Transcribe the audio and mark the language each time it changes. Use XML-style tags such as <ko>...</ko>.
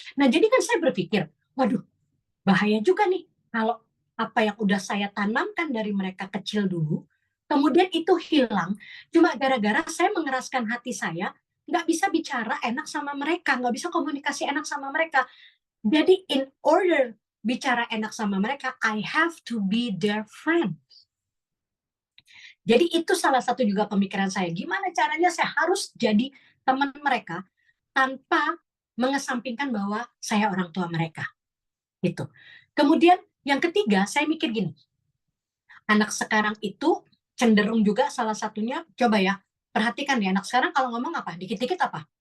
<id>Nah, jadi kan saya berpikir, waduh, bahaya juga nih kalau apa yang udah saya tanamkan dari mereka kecil dulu, kemudian itu hilang, cuma gara-gara saya mengeraskan hati saya, nggak bisa bicara enak sama mereka, nggak bisa komunikasi enak sama mereka. Jadi</id> <en>in order</en> <id>bicara enak sama mereka,</id> <en>I have to be their friend.</en> <id>Jadi itu salah satu juga pemikiran saya. Gimana caranya saya harus jadi teman mereka tanpa mengesampingkan bahwa saya orang tua mereka. Gitu. Kemudian yang ketiga, saya mikir gini. Anak sekarang itu cenderung juga salah satunya, coba ya, perhatikan ya, anak sekarang kalau ngomong apa? Dikit-dikit apa?</id>